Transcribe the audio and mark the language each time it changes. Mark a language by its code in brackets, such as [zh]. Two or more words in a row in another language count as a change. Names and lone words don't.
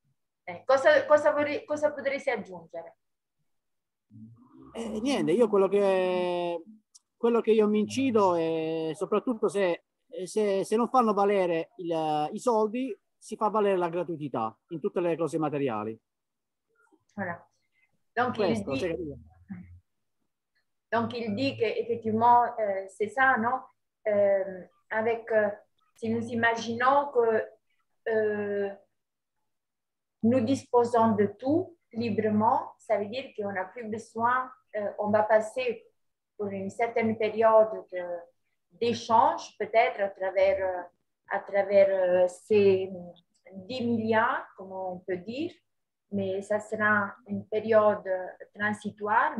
[it] Cosa potresti aggiungere? Niente, io quello che io mi incido è soprattutto se non fanno valere i soldi, si fa valere la gratuità in tutte le cose materiali. [fr] Voilà. Donc, [it] Questo, [fr] il dit qu'effectivement, c'est ça, non? Si nous imaginons que nous disposons de tout librement, ça veut dire qu'on n'a plus besoin, on va passer pour une certaine période d'échange, peut-être à travers ces 10 milliards, comme on peut dire, mais ça sera une période transitoire.